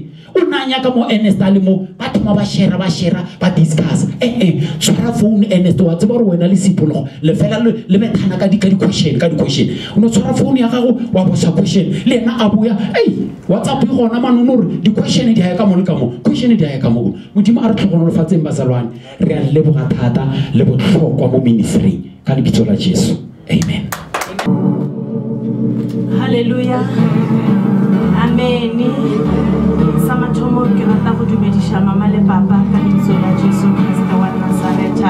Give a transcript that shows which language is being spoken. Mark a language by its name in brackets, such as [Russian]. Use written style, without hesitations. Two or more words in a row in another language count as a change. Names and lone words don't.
[Tswana] O nanya ka mo Ernest a le mo batho ba share ba discuss tshwara phone Ernest wa tseba gore wena le Sipho le fela le bethana ka di question o no tshwara phone ya gago wa bosa question le ena a boya WhatsApp e gona manono re di question di ha ka mo le ka mo question di ha ka mo modimo a re tlhogonolofatseng bazalwane, re a leboga thata le botlhokwa mo ministry ka lebitso la Jesu. Amen. Hallelujah. Amen. [Northern Sotho] Samathomo ke rata go dumedisha mama le papa ka lebitso la Jesu Kriste wa Nazareta.